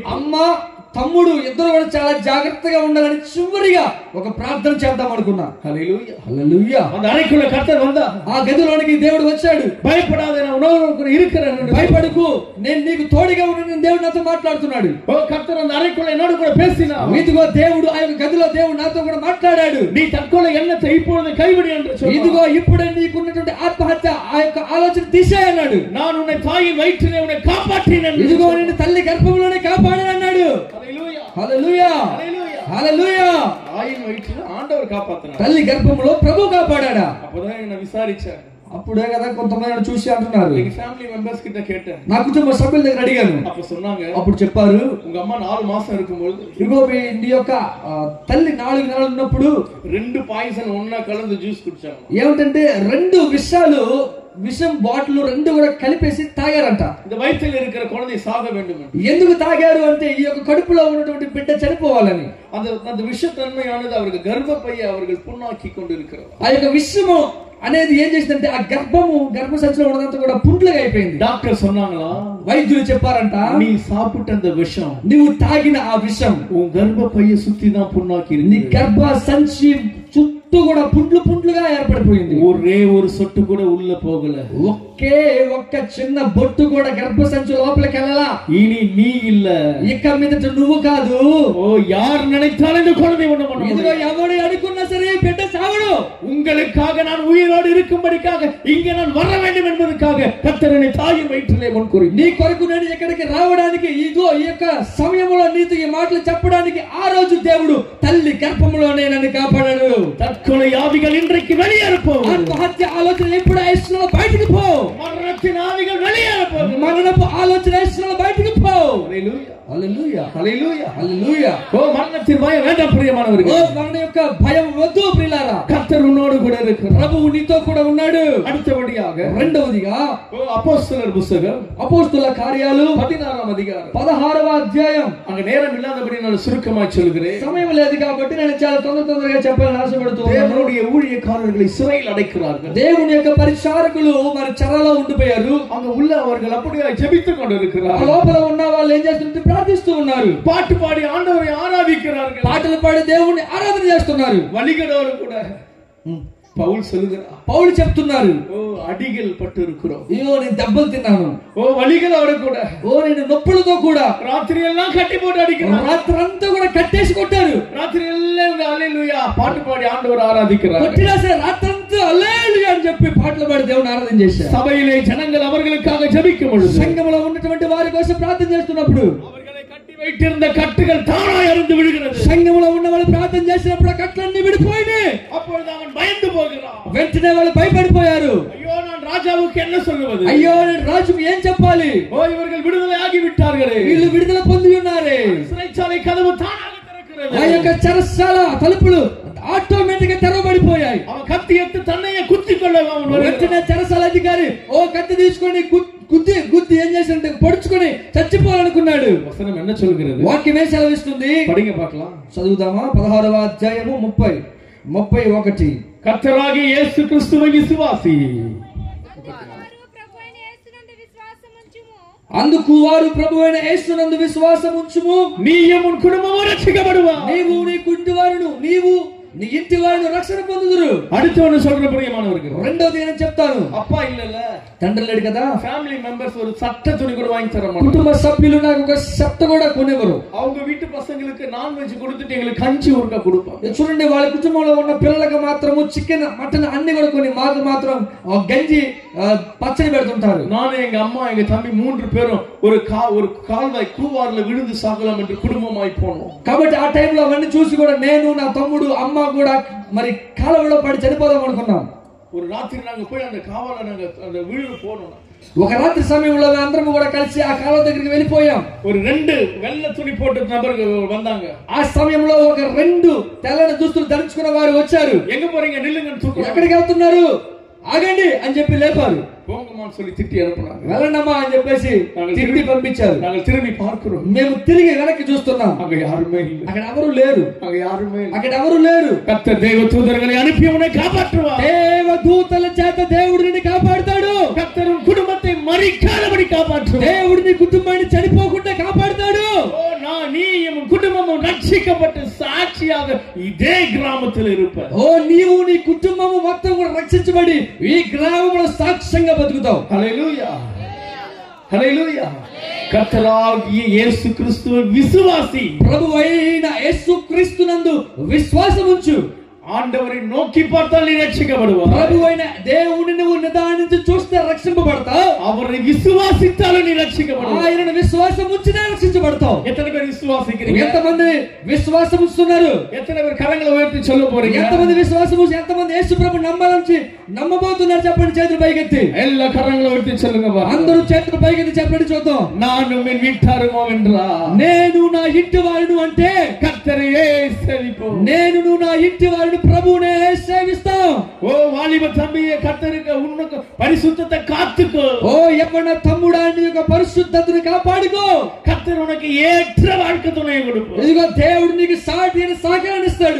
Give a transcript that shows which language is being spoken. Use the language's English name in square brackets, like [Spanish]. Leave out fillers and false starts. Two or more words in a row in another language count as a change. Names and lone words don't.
[Telugu] అమ్మ తమ్ముడు ఇద్దరు కూడా చాలా జాగ్రత్తగా ఉండాలని చివరిగా ఒక ప్రార్థన చేద్దాం అనుకున్నా. హల్లెలూయా హల్లెలూయా. [Tamil] அந்த அறைக்குள்ள கர்த்தர் வந்தா, [Telugu] ఆ గదిలోనికి దేవుడు వచ్చాడు. [Tamil] பயப்படாத, நான் உனக்கு இருக்கிறேன், [Telugu] భయపడకు, నేను నీకు తోడుగా ఉన్నానని దేవుడు నాతో మాట్లాడుతున్నాడు. [Tamil] ஓ கர்த்தர் அந்த அறைக்குள்ள என்னோட கூட பேசினா. [Telugu] ఇదిగో దేవుడు ఆ యొక్క గదిలో దేవుడు నాతో కూడా మాట్లాడాడు. [Tamil] நீ தற்கொலை எண்ணத்தை இப்பொழுது கைவிடு என்று சொன்னார். [Telugu] ఇదిగో ఇప్పుడే నీకున్నటువంటి ఆత్మహత్య ఆ యొక్క ఆలోచన తీసేయ్ అన్నాడు. [Tamil] நான் உன்னை தாயின் వயிற்றிலே உன்னை காப்பாற்றினேன். [Telugu] ఇదిగో నేను తల్లి గర్భంలోనే కాపాడాను అన్నాడు. హల్లెలూయా హల్లెలూయా హల్లెలూయా హల్లెలూయా. [Tamil] தாயின் వயிற்றிலே ஆண்டவர் காப்பாத்தினார். [Telugu] తల్లి గర్భంలో ప్రభు కాపాడాడా? [Tamil] அப்பதான் என்ன விசாரிச்சார். [Telugu] అప్పుడే కదా కొంతమంది చూసి అంటున్నారు. [Tamil] எங்க [English] family members [Tamil] கிட்ட கேட்டேன். [Telugu] నా కుటుంబ సభ్యుల దగ్గర అడిగాను. [Tamil] அப்ப சொன்னாங்க, [Telugu] అప్పుడు చెప్పారు, [Tamil] உங்க அம்மா 4 மாசம் இருக்கும்போது [Telugu] ఇదిగో నీ యొక్క తల్లి 4 నెలలు ఉన్నప్పుడు [Tamil] 2 பாய்சன் ஒன்னா கலந்து ஜூஸ் குடிச்சேன். [Telugu] ఏమంటే 2 విషం బాటిల్ 2 కూడా కలిపేసి తాగారంట. [Tamil] இந்த வயிற்றில் இருக்கிற குழந்தை சாக வேண்டும். [Telugu] ఎందుకు తాగారు అంటే ఈ యొక్క కడుపులో ఉన్నటువంటి బిడ్డ చనిపోవాలని. [Tamil] அந்த விஷத்தன்மையானது அவர்கள் கர்ப்பப்பையை அவர்கள் புண்ணாக்கி கொண்டிருக்கிறார். [Telugu] ఆ యొక్క విషము అనేది ఏం చేసిందంటే ఆ గర్భసంచిలో ఉన్నదంతా కూడా పుండ్లుగా అయిపోయింది. [Tamil] డాక్టర్ சொன்னாங்களா, [Telugu] వైద్యులు చెప్పారంట, [Tamil] நீ சாப்பிட்ட அந்த விஷம், [Telugu] నువ్వు తాగిన ఆ విషం [Tamil] உன் கர்ப்பப்பையை சுத்தி தான் புண்ணாக்கி இருக்கு. [Telugu] నీ గర్భ సంచి చుట్టూ కూడా పుండ్లుగా ఏర్పడిపోయింది. [Tamil] ஒரே ஒரு சொட்டு கூட உள்ள போகல. [Telugu] ఒకే ఒక్క చిన్న బొట్టు కూడా గర్భ సంచి లోపలికి వెళ్ళలా. [Tamil] இனி நீ இல்ல, [Telugu] ఇక మీదట నువ్వు కాదు. [Tamil] ஓ யார் நினைத்தாலும் இந்த குழந்தை ஒண்ணு பண்ண [Telugu] ఇదిగో ఎవడు అనుకున్నా సరే బిడ్డ చావడు. [Tamil] உங்களுக்காக நான் உயிரோடு இருக்கும்படிக்காக இங்கே நான் வர வேண்டும் என்பதற்காக கர்த்தர் என்னை தாயின் வயிற்றிலே முன்கூறி, [Telugu] నీ కొరకు నేను ఇక్కడికి రావడానికి ఇదిగో ఈ యొక్క సమయంలో నీతో ఈ మాటలు చెప్పడానికి ఆ రోజు దేవుడు తల్లి గర్భంలోనే నన్ను కాపాడాడు. [Tamil] தற்கொலை ஆவிகள் இன்றைக்கு வெளியேறப்போம். [Telugu] ఆత్మహత్య ఆలోచన ఎప్పుడు యేసులో బయటికి పో. [Tamil] மரணத்தின் ஆவிகள் வெளியேறப்போம். [Telugu] మరణపు ఆలోచన యేసులో బయటికి పో. హల్లెలూయా హల్లెలూయా హల్లెలూయా హల్లెలూయా. [Tamil] ஓ மரணத்தின் பயம் வேண்டாம் பிரியமானவர்களே. [Telugu] ఓ మరణ యొక్క భయం వద్దు ప్రియులారా. [Tamil] கர்த்தர் உன்னோடு கூட இருக்கிறார். [Telugu] ప్రభువు నీతో కూడా ఉన్నాడు. [Tamil] அடுத்தபடியாக [Telugu] రెండవదిగా [Tamil] அப்போஸ்தலர் புத்தகம் [Telugu] అపోస్తలుల కార్యాలు [Tamil] 16వ அதிகாரம் [Telugu] 16వ అధ్యాయం. [Tamil] அங்க நேரம் இல்லாதபடி நான் சுருக்கமாய் சொல்கிறேன். [Telugu] సమయం లేదు కాబట్టి నేను చాలా తొందరగా చెప్పాలని ఆశపడుతున్నాను. [Tamil] தேவனுடைய ஊழியக்காரர்களை சிறையில் அடைக்கிறார்கள். [Telugu] దేవుని యొక్క పరిచారకులు మరి చెరలో ఉండిపోయారు. [Tamil] அங்க உள்ள அவர்கள் அப்படியே ஜெபித்துக் கொண்டிருக்கிறார்கள். [Telugu] లోపల ఉన్న వాళ్ళు ఏం చేస్తుంటే ప్రార్థిస్తూ ఉన్నారు. [Tamil] பாட்டு பாடி ஆண்டவரை ஆராதிக்கிறார்கள். [Telugu] పాటలు పాడి దేవుణ్ణి ఆరాధన చేస్తున్నారు. [Tamil] வழிகடோடு கூட பவுல் சொல்லுகிறார், [Telugu] పౌలు చెప్తున్నారు, [Tamil] ஓ அடிகள் பட்டு இருக்கிறோம், [Telugu] అయ్యో నేను దెబ్బలు తిన్నాను, [Tamil] ஓ வலிகள் அவரை கூட, [Telugu] ఓ నేను నొప్పులతో కూడా [Tamil] ராத்திரி எல்லாம் கட்டி போட்டு அடிக்கிறார், [Telugu] రాత్రంతా కూడా కట్టేసి కొట్టారు, [Tamil] ராத்திரி எல்லாம் ஹalleluya பாட்டு பாடி ஆண்டவர் ஆராதிக்கிறார், [Telugu] కొట్టినా సరే రాత్రంతా హల్లెలూయా అని చెప్పి పాటలు పాడి దేవుని ఆరాధన చేశారు. [Tamil] சபையிலே ஜனங்கள் அவர்களுக்காக ஜெபிக்கும் பொழுது, [Telugu] సంఘములో ఉన్నటువంటి వారి కోసం ప్రార్థన చేస్తున్నప్పుడు [Tamil] அவர்களை கட்டி வைத்திருந்த கட்டுகள் தானாய் அறுந்து விடுகிறது. [Telugu] సంఘములో ఉన్న వాళ్ళు ప్రార్థన చేసినప్పుడు ఆ కట్లన్నీ విడిపోయినాయి. [Tamil] அப்பொழுது அவன் பயந்து போகிறான், [Telugu] వెంటనే వాళ్ళు భయపడిపోయారు. [Tamil] ஐயோ நான் ராஜாவுக்கு என்ன சொல்லுவது, [Telugu] అయ్యో నేను రాజుకు ఏం చెప్పాలి, [Tamil] ஓ இவர்கள் விடுதலை ஆகி விட்டார்களே, [Telugu] వీళ్ళు విడుదల పొంది ఉన్నారే, [Tamil] சிறைச்சாலை கதவு தானாக திறக்கிறது, [Telugu] ఆ యొక్క చెరసాల తలుపులు ఆటోమేటిక్ గా తెరవబడిపోయాయి. [Tamil] அவன் கத்தி எடுத்து தன்னையே குத்தி கொள்ள [Telugu] వెంటనే చెరసాల అధికారి ఓ కత్తి తీసుకొని గుద్ది ఏం చేశాడంటే పొడుచుకొని చచ్చిపోవాలనుకున్నాడు. [Tamil] வசனம் என்ன சொல்கிறது, [Telugu] వాక్యమే సెలవిస్తుంది, [Tamil] படிங்க பார்க்கலாம். [Telugu] చదువుదామా? 16వ అధ్యాయము 30-31. [Tamil] கர்த்தராகிய இயேசு கிறிஸ்துவை விசுவாசி, [Telugu] అందుకు వారు ప్రభువైన యేసునందు విశ్వాసం ఉంచుము, [Tamil] நீயும் உன் குடும்பமும் ரட்சிக்கப்படுவா, [Telugu] నీవు నీ కుంటివారును నీవు నీ ఇంటి వారిని రక్షణ పొందుదురు. [Tamil] அடுத்தவனு சொல்ற பிரியமானவர்கள், [Telugu] రెండోది నేను చెప్తాను, [Tamil] அப்பா இல்லல்ல, [Telugu] తండ్రి లేడు కదా, [English] family members [Tamil] ஒரு சட்ட துணி கூட வாங்கி தர மாட்டாங்க, [Telugu] కుటుంబ సభ్యులు నాకు ఒక షర్ట్ కూడా కొనివ్వరు. [Tamil] அவங்க வீட்டு பசங்களுக்கு நான்வெஜ் கொடுத்துட்டு எங்களுக்கு கஞ்சி ஊறுகாய் கொடுப்பாங்க. [Telugu] చూడండి, వాళ్ళ కుటుంబంలో ఉన్న పిల్లలకు మాత్రము [English] chicken mutton [Telugu] అన్ని కూడా కొన్ని, మాకు మాత్రం గంజి పచ్చడి పెడుతుంటారు. [Tamil] நானும் எங்க அம்மா எங்க தம்பி 3 பேரும் ஒரு கால்வாய் கூவார்ல விழுந்து சாகலாம் என்று குடும்பமாய் போனோம். [Telugu] కాబట్టి ఆ టైంలో అవన్నీ చూసి కూడా నేను నా తమ్ముడు అమ్మ కూడా మరి కాలువలో పడి చనిపోదాం అనుకున్నాం. [Tamil] ஒரு ராத்திரி நாங்க போய் அந்த காவால நாங்க அந்த விழுந்து போனோம். [Telugu] ఒక రాత్రి సమయంలో అందరం కూడా కలిసి ఆ కాలువ దగ్గరికి వెళ్ళిపోయాం. [Tamil] ஒரு 2 வெள்ளை துணி போட்ட நபர்கள் வந்தாங்க. [Telugu] ఆ సమయంలో ఒక 2 తెల్లని దుస్తులు ధరించుకున్న వారు వచ్చారు. [Tamil] எங்க போறீங்க, నిల్లుங்கன்னு தூக்குறாங்க. [Telugu] ఎక్కడికి వెళ్తున్నారు, ఆగండి అని చెప్పి లేపారు. [Tamil] போங்கம்மான்னு சொல்லி திட்டி அனுப்புனாங்க. [Telugu] వెళ్ళండమ్మా అని చెప్పేసి తిరిగి పంపించారు. [Tamil] நாங்கள் திரும்பி பார்க்கிறோம், [Telugu] మేము తిరిగి వెనక్కి చూస్తున్నాం, [Tamil] அங்க யாருமே இல்லை, [Telugu] అక్కడ ఎవరు లేరు, [Tamil] அங்க யாருமே இல்லை. [Telugu] అక్కడ ఎవరు లేరు. [Tamil] கர்த்தர் தேவ தூதர்களை அனுப்பி உன்னை காப்பாற்றுவார், [Telugu] దేవ దూతల చేత దేవుడు నిన్ను కాపాడుతాడు. [Tamil] கர்த்தர் உன் குடும்பத்தை மறிக்காதபடி காப்பாற்றுவார், [Telugu] దేవుడు నీ కుటుంబాన్ని చనిపోకుండా కాపాడుతాడు. [Tamil] ஓ நீ உன் குடும்பமும் ரட்சிக்கப்பட்டு சாட்சியாக இதே கிராமத்தில் இருப்பார். [Telugu] ఓ నీవు నీ కుటుంబము మొత్తం కూడా రక్షించబడి ఈ గ్రామంలో సాక్ష్యంగా బతుకుతావు. [Tamil] హల్లెలూయా, హల్లెలూయా. கர்த்தராகிய இயேசு கிறிஸ்துவை விசுவாசி, [Telugu] ప్రభువైన యేసుక్రీస్తునందు విశ్వాసం ఉంచు. [Tamil] ஆண்டவரை நோக்கி பார்த்தால் நீ ரட்சிக்கப்படுவாய். [Telugu] ప్రభువైన దేవుని నువ్వు నిదానించి చూస్తే రక్షింపబడతావు. [Tamil] அவரை விசுவாசித்தால் நீ ரட்சிக்கப்படுவாய். [Telugu] ఆయనను విశ్వాసం ఉంచితే రక్షించబడతావు. [Tamil] எத்தனை பேர் விசுவாசிக்கிறீங்க? [Telugu] ఎంతమంది విశ్వాసం ఉంచుతున్నారు? [Tamil] எத்தனை பேர் கரங்களை உயர்த்தி சொல்ல போறீங்க? [Telugu] ఎంతమంది విశ్వాసం ఉంచి ఎంతమంది యేసు ప్రభు నమ్మబోతున్నారు? చెప్పండి, చేతులు పైకెత్తి. [Tamil] எல்லா கரங்களை உயர்த்தி சொல்லுங்க பா. [Telugu] అందరూ చేతులు పైకెత్తి చెప్పండి చూద్దాం. [Tamil] நானும் என் வீட்டாருமோ என்றா, [Telugu] నేను నా ఇంటి వారిను అంటే [Tamil] கர்த்தரையே சேவிப்போம். [Telugu] నేను నా ఇంటి వారిని ప్రభువునే సేవిస్తాం. [Tamil] ஓ வாலிப தம்பியே, கர்த்தருக்கு உனக்கு பரிசுத்தத்தை காத்துக்கோ. [Telugu] ఓ యవ్వన తమ్ముడా, నీ యొక్క పరిశుద్ధతను కాపాడుకో. [Tamil] கர்த்தர் உனக்கு ஏற்ற வாழ்க்கை துணையை கொடுப்பார். [Telugu] ఇదిగో దేవుడు నీకు సాటి అయిన సహకారాన్ని ఇస్తాడు.